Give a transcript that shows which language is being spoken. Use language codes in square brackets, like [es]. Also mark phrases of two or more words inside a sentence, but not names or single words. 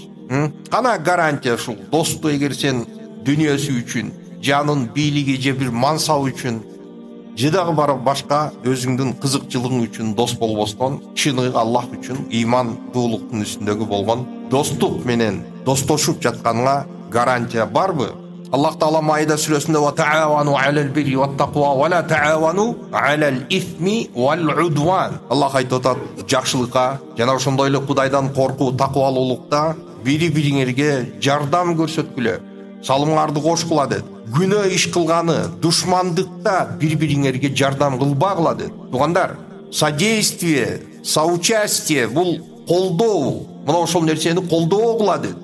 [ky] Кана гарантия ушул досту эгер сен дүйнөсү үчүн, жанын бийлиги же бир мансабы үчүн, же дагы башка өзүңдүн кызыкчылыгың үчүн дос болбостон, чыныгы Аллах үчүн имандуулуктун үстүндөгү болгон достук менен достошуп жатканга гарантия барбы? Аллах Таала Маида сүрөсүндө [ar] وتعاونوا على البر والتقوى ولا تعاونوا على الإثم والعدوان. [ky] Аллах айтып атат, жакшылыкка жана ошондой эле Кудайдан коркуу, таквалуулукта бири-бириңерге жардам көрсөткүлө, салымыңарды кошкула деді. Күнөө иш кылганы, душмандыкта бири-бириңерге жардам кылбагыла деді. Тугандар, [ru] содействие, соучастие [ky] бул колдоо, мына ошол нерсени колдоо кыла деді.